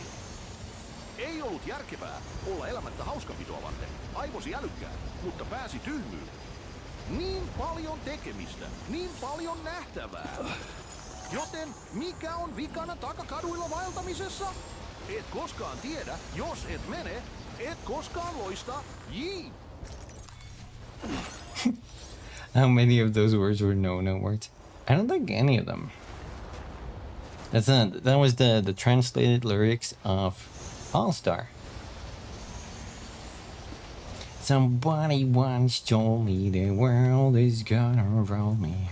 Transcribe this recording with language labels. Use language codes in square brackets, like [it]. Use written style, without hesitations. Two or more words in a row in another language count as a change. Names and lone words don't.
[fi] Ei ollut järkevää olla elämättä hauskapitoa varten. Aivosi älykkää, mutta pääsi tyhmyyteen. Niin paljon tekemistä, niin paljon nähtävää. Joten mikä on vikana takakaduilla vaeltamisessa? Et koskaan tiedä, jos et mene, et koskaan loista. Jii! [en] How many of those words were no words? I don't think any of them. That was the translated lyrics of All-Star. Somebody once told me the world is gonna roll me.